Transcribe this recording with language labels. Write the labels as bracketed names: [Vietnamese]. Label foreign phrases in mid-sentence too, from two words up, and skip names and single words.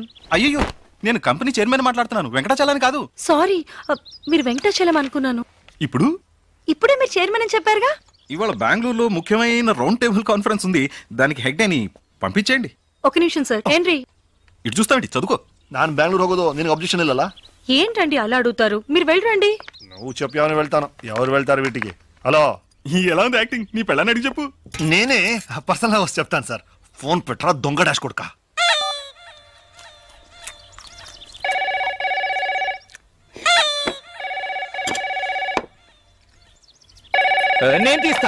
[Telugu] అయ్యో నేను కంపెనీ చైర్మన్ మాట్లాడుతున్నాను, వెంకటాచలాని కాదు. సారీ, మీరు వెంకటాచలం అనుకున్నాను. ఇప్పుడే మీరు చైర్మన్ అని చెప్పారుగా. ఇవాళ బెంగళూరులో ముఖ్యమైన రౌండ్ టేబుల్ కాన్ఫరెన్స్ ఉంది, దానికి హెడ్ అని పంపించేయండి. ఒక నిమిషం సార్. ఏంటి ఇటు చూస్తామండి, చదువుకో. [Kannada] ನಾನು ಬೆಂಗಳೂರು ಹೋಗೋದು ನಿನಗೆ ಅಬ್ಜೆಕ್ಷನ್ ಇಲ್ಲಲ್ಲ? [Telugu] ఏంటండి అలా అడుగుతారు? మీరు వెళ్ళరండి. నువ్వు చెప్పావని వెళ్తాను. ఎవరు వెళ్తారు వీటికి? హలో ఎలా ఉంది యాక్టింగ్? నీ పెళ్ళని అడిగి చెప్పు. నేనే పర్సనల్ వచ్చి చెప్తాను సార్. ఫోన్ పెట్టరా దొంగ డాష్ కొడుక. నేను తీస్తా.